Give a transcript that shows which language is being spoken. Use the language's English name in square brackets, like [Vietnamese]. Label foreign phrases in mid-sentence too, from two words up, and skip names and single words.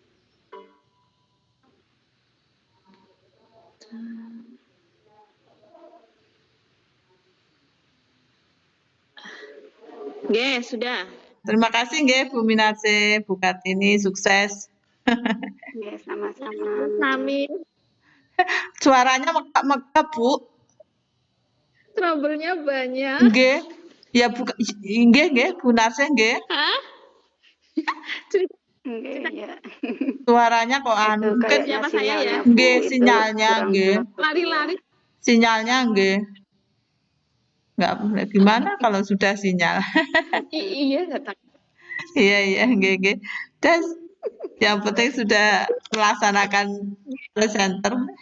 [Indonesian] Oke, sudah. Terima kasih nggih Bu Minarse, Bu Kartini, sukses. Ya, sama-sama. Sami. Suaranya megap-megap, Bu. Trouble-nya banyak. [Javanese] Nggih. Ya nggih, Bu Narse nggih. [Indonesian] Hah? Nggih, ya. Suaranya kok Itu anu, mungkin kayaknya Siapa saya ya? sinyalnya, Bu, nggih itu sinyalnya kurang nggih. bagus, ya. Lari-lari. Sinyalnya nggih. Nggak gimana kalau sudah sinyal. Iya, datang. Iya, nggih. Dan yang penting sudah melaksanakan presenter.